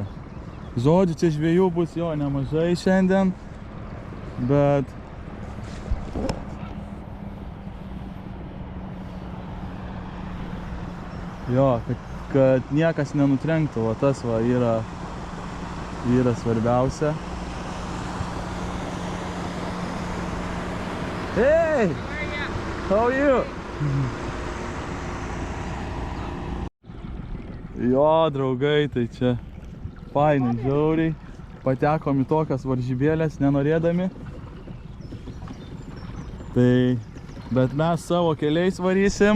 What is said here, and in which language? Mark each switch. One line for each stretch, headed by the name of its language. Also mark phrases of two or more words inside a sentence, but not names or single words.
Lithuanian: Žodžiu, čia žvejų bus jo nemažai šiandien, bet jo, kad niekas nenutrenktų, o tas va yra svarbiausia.
English: Hey! How are you?
Lithuanian: Jo, draugai, tai čia fainai, žiauriai. Patekom į tokias varžybėlės, nenorėdami. Tai, bet mes savo keliais varysim.